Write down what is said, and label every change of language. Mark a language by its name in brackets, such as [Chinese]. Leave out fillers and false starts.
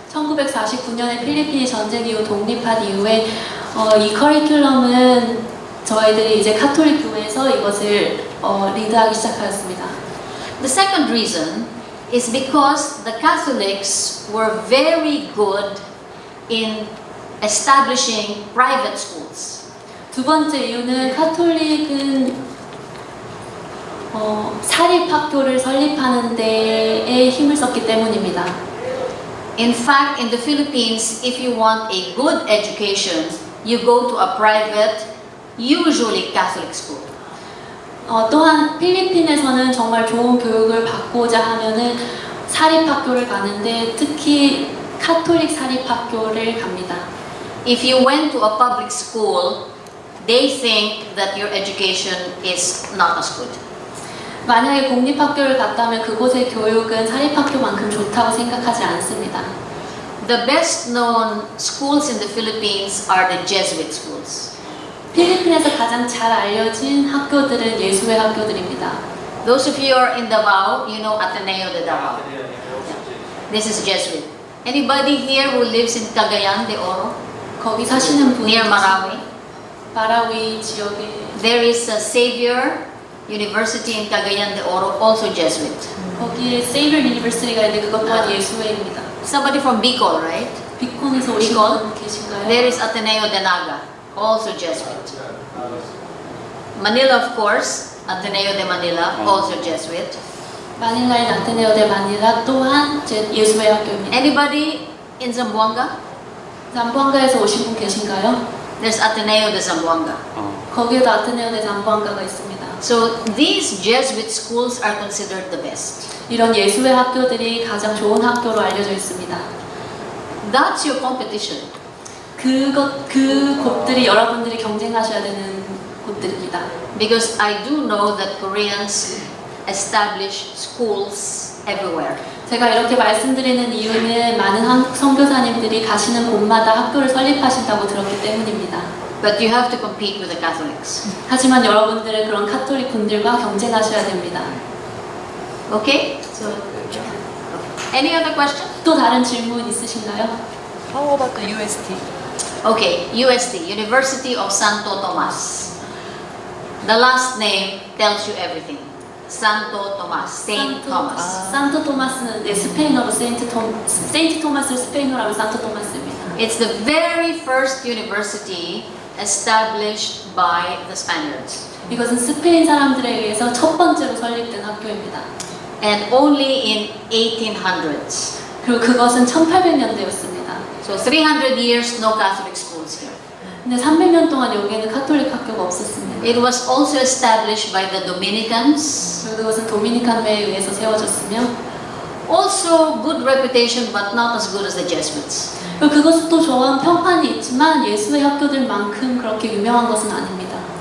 [Korean] 1949년에 필리핀이 전쟁 이후 독립한 이후에 이 커리큘럼은 저희들이 이제 카톨릭 교회에서 이것을 리드하기 시작하였습니다. [English] The second reason is because the Catholics were very good in establishing private schools. [Korean] 두 번째 이유는 카톨릭은 사립학교를 설립하는 데에 힘을 썼기 때문입니다. [English] In fact, in the Philippines, if you want a good education, you go to a private, usually Catholic school. [Korean] 또한 필리핀에서는 정말 좋은 교육을 받고자 하면은 사립학교를 가는데 특히 카톨릭 사립학교를 갑니다. [English] If you went to a public school, they think that your education is not as good. [Korean] 만약에 공립학교를 갔다면 그곳의 교육은 사립학교만큼 좋다고 생각하지 않습니다. [English] The best known schools in the Philippines are the Jesuit schools. [Korean] 필리핀에서 가장 잘 알려진 학교들은 예수회 학교들입니다. [English] Those of you who are in Davao, you know Ateneo de Davao. This is Jesuit. Anybody here who lives in Cagayan de Oro, [Korean] 거기 사시는 분이 [English] near Marawi? [Korean] 마라위 지역에 [English] There is a Xavier University in Cagayan de Oro, also Jesuit. [Korean] 거기에 세이버 유니버시티가 있는데 그것 또한 예수회입니다. [English] Somebody from Bicol, right? [Korean] 비콘에서 오신 비콘? 분 계신가요? [English] There is Ateneo de Naga, also Jesuit. Manila, of course, Ateneo de Manila, also Jesuit. [Korean] 마닐라인 아테네오 데 마닐라 또한 예수회 학교입니다. [English] Anybody in Zamboanga? [Korean] 잠보안가에서 오신 분 계신가요? [English] There's Ateneo de Zamboanga. [Korean] 거기에도 아테네오 데 잠보안가가 있습니다. [English] So these Jesuit schools are considered the best. [Korean] 이런 예수회 학교들이 가장 좋은 학교로 알려져 있습니다. [English] That's your competition. [Korean] 그 곳들이 여러분들이 경쟁하셔야 되는 곳들입니다. [English] Because I do know that Koreans establish schools everywhere. [Korean] 제가 이렇게 말씀드리는 이유는 많은 한국 선교사님들이 가시는 곳마다 학교를 설립하신다고 들었기 때문입니다. [English] But you have to compete with the Catholics. [Korean] 하지만 여러분들은 그런 카톨릭 분들과 경쟁하셔야 됩니다. [English] Okay? So, any other question? [Korean] 또 다른 질문 있으신가요? [English] How about the UST? Okay, UST, University of Santo Tomas. The last name tells you everything. Santo Tomas, Saint Thomas. [Korean] 산토 토마스는 스페인어로 세인트 토마스를 스페인어로 하면 산토 토마스입니다. [English] It's the very first university established by the Spaniards. [Korean] 이것은 스페인 사람들에 의해서 첫 번째로 설립된 학교입니다. [English] And only in 1800s. [Korean] 그리고 그것은 1800년대였습니다. [English] So 300 years, no Catholic schools here. [Korean] 근데 300년 동안 여기에는 카톨릭 학교가 없었습니다. [English] It was also established by the Dominicans. [Korean] 그리고 그것은 도미니칸회에 의해서 세워졌으며 [English] Also good reputation, but not as good as the Jesuits. [Korean] 그리고 그것은 또 좋은 평판이 있지만 예수회 학교들만큼 그렇게 유명한 것은 아닙니다.